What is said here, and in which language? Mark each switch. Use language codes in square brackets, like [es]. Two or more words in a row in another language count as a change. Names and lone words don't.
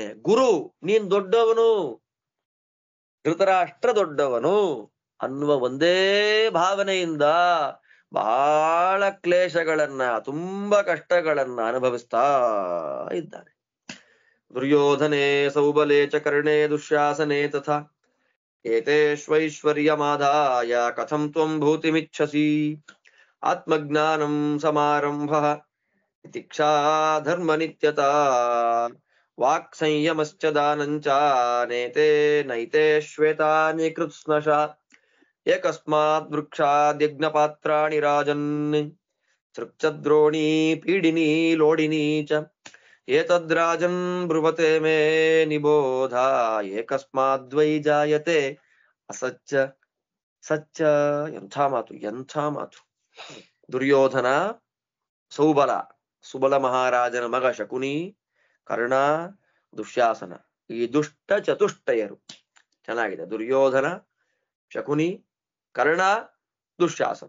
[kn] ಗುರು, ನೀನ್ ದೊಡ್ಡವನು, ಧೃತರಾಷ್ಟ್ರ ದೊಡ್ಡವನು ಅನ್ನುವ ಒಂದೇ ಭಾವನೆಯಿಂದ ಬಹಳ ಕ್ಲೇಶಗಳನ್ನ, ತುಂಬಾ ಕಷ್ಟಗಳನ್ನ ಅನುಭವಿಸ್ತಾ ಇದ್ದಾನೆ. [sa] ದುರ್ಯೋಧನೆ ಸೌಬಲೆ ಚ ಕರ್ಣೆ ದುಶ್ಯಾಸನೆ ತಥಾ ಏತೇಶ್ವೈಶ್ವರ್ಯಮಾದಾಯ ಕಥಂ ತ್ವಂ ಭೂತಿಮಿಚ್ಛಸಿ ಆತ್ಮಜ್ಞಾನಂ ಸಮಾರಂಭ ತಿತಿಕ್ಷಾ ಧರ್ಮ ನಿತ್ಯತಾ ವಾಕ್ ಸಂಯಮಶ್ಚ ದಾನಂಚ ನೇತೆ ನೈತೆ ಶ್ವೇತಾನಿ ಕೃತ್ಸ್ನಶ ಏಕಸ್ಮಾತ್ ವೃಕ್ಷಾದ್ಯಜ್ಞಪಾತ್ರಾಣಿ ರಾಜನ್ ಸೃಕ್ಷದ್ರೋಣಿ ಪೀಡಿನಿ ಲೋಡಿನಿ ಚ ಏತದ್ರಾಜನ್ ಬ್ರುವತೆ ಮೇ ನಿಬೋಧ ಏಕಸ್ಮಾದ್ವೈ ಜಾಯತೆ ಅಸಚ್ಚ ಸಚ್ಚ. [kn] ಎಂಥ ಮಾತು, ಎಂಥ ಮಾತು! ದುರ್ಯೋಧನ, ಸೌಬಲ, ಸುಬಲ ಮಹಾರಾಜನ ಮಗ ಶಕುನಿ, ಕರ್ಣ, ದುಶ್ಯಾಸನ, ಈ ದುಷ್ಟ ಚತುಷ್ಟಯರು. ಚೆನ್ನಾಗಿದೆ. ದುರ್ಯೋಧನ, ಶಕುನಿ, ಕರ್ಣ, ದುಶ್ಯಾಸನ.